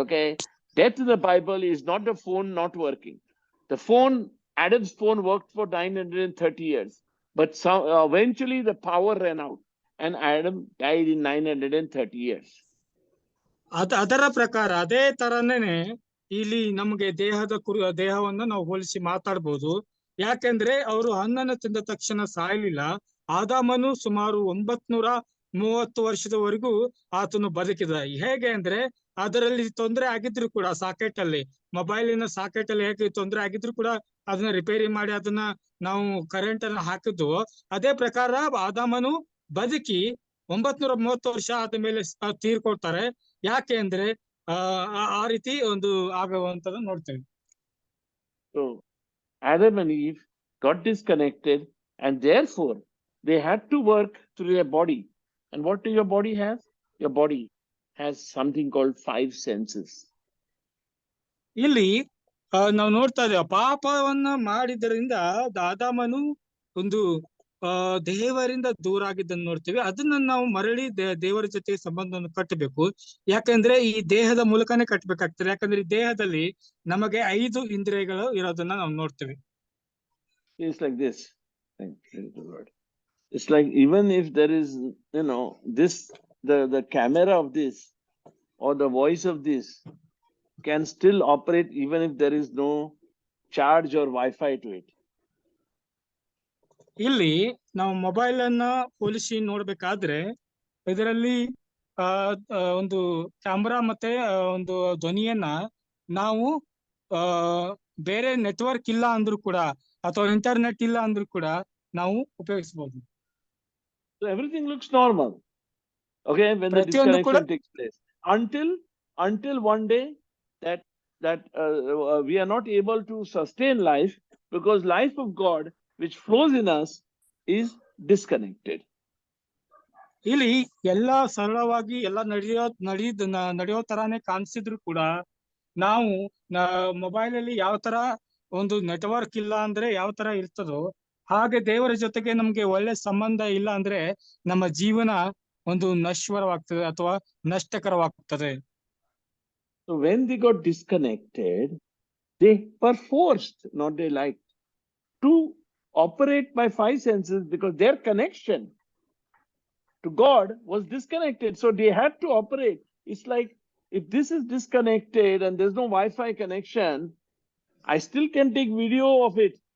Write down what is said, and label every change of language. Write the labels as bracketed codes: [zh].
[en] Okay, death in the Bible is not the phone not working. The phone, Adam's phone, worked for 930 years, but eventually the power ran out and Adam died in 930 years. [kn] ಅದರ ಪ್ರಕಾರ ಅದೇ ತರನೇನೆ ಇಲ್ಲಿ ನಮಗೆ ದೇಹವನ್ನು ನಾವು ಹೋಲಿಸಿ ಮಾತಾಡ್ಬೋದು. ಯಾಕೆಂದ್ರೆ ಅವರು ಹಣ್ಣನ್ನು ತಿಂದ ತಕ್ಷಣ ಸಾಯಲಿಲ್ಲ. ಆದಾಮನು ಸುಮಾರು 930 ವರ್ಷದವರೆಗೂ ಆತನು ಬದುಕಿದ. ಹೇಗೆ ಅಂದ್ರೆ ಅದರಲ್ಲಿ ತೊಂದರೆ ಆಗಿದ್ರು ಕೂಡ, ಸಾಕೆಟ್ ಅಲ್ಲಿ, ಮೊಬೈಲಿನ ಸಾಕೆಟ್ ಅಲ್ಲಿ ಹೇಗೆ ತೊಂದರೆ ಆಗಿದ್ರು ಕೂಡ ಅದನ್ನ ರಿಪೇರಿ ಮಾಡಿ ಅದನ್ನ ನಾವು ಕರೆಂಟ್ ಅನ್ನ ಹಾಕಿದ್ವು. ಅದೇ ಪ್ರಕಾರ ಆದಾಮನು ಬದುಕಿ 930 ವರ್ಷ ಆದ ಮೇಲೆ ತೀರ್ಕೊಳ್ತಾರೆ. ಯಾಕೆ ಅಂದ್ರೆ ಆ ರೀತಿ ಒಂದು ಆಗುವಂತದ್ದು ನೋಡ್ತೇವೆ. [en] So Adam and Eve got disconnected, and therefore they had to work through their body. And what do your body have? Your body has something called 5 senses. [kn] ಇಲ್ಲಿ ನಾವು ನೋಡ್ತಾ ಇದ್ದೇವೆ, ಪಾಪವನ್ನ ಮಾಡಿದ್ರಿಂದ ಆದಾಮನು ಒಂದು ದೇವರಿಂದ ದೂರ ಆಗಿದ್ದನ್ನು ನೋಡ್ತೀವಿ. ಅದನ್ನ ನಾವು ಮರಳಿ ದೇವರ ಜೊತೆ ಸಂಬಂಧವನ್ನು ಕಟ್ಟಬೇಕು. ಯಾಕಂದ್ರೆ ಈ ದೇಹದ ಮೂಲಕನೇ ಕಟ್ಟಬೇಕಾಗ್ತದೆ. ಯಾಕಂದ್ರೆ ಈ ದೇಹದಲ್ಲಿ ನಮಗೆ 5 ಇಂದ್ರಿಯಗಳು ಇರೋದನ್ನ ನಾವು ನೋಡ್ತೀವಿ. [en] It's like this. Thank you, Lord. It's like even if there is, this, the camera of this or the voice of this can still operate even if there is no charge or Wi-Fi to it. [kn] ಇಲ್ಲಿ ನಾವು mobile ಅನ್ನ ಹೋಲಿಸಿ ನೋಡ್ಬೇಕಾದ್ರೆ ಇದರಲ್ಲಿ ಒಂದು camera ಮತ್ತೆ ಒಂದು ಧ್ವನಿಯನ್ನ ನಾವು ಬೇರೆ ನೆಟ್ವರ್ಕ್ ಇಲ್ಲ ಅಂದ್ರೂ ಕೂಡ ಅಥವಾ ಇಂಟರ್ನೆಟ್ ಇಲ್ಲ ಅಂದ್ರೂ ಕೂಡ ನಾವು ಉಪಯೋಗಿಸಬಹುದು. [en] So everything looks normal. Okay, when the disconnection takes place, until one day that we are not able to sustain life, because life of God which flows in us is disconnected. [kn] ಇಲ್ಲಿ ಎಲ್ಲಾ ಸರಳವಾಗಿ ಎಲ್ಲ ನಡೆಯೋ ತರಾನೇ ಕಾಣಿಸಿದ್ರು ಕೂಡ ನಾವು mobile ಅಲ್ಲಿ ಯಾವ ತರ ಒಂದು ನೆಟ್ವರ್ಕ್ ಇಲ್ಲ ಅಂದ್ರೆ ಯಾವ ತರ ಇರ್ತದೋ ಹಾಗೆ ದೇವರ ಜೊತೆಗೆ ನಮ್ಗೆ ಒಳ್ಳೆ ಸಂಬಂಧ ಇಲ್ಲ ಅಂದ್ರೆ ನಮ್ಮ ಜೀವನ ಒಂದು ನಶ್ವರವಾಗ್ತದೆ ಅಥವಾ ನಷ್ಟಕರವಾಗ್ತದೆ. [en] So when they got disconnected, they were forced, not they liked, to operate by 5 senses, because their connection to God was disconnected. So they had to operate. It's like, if this is disconnected and there's no Wi-Fi connection, I still can take video of it.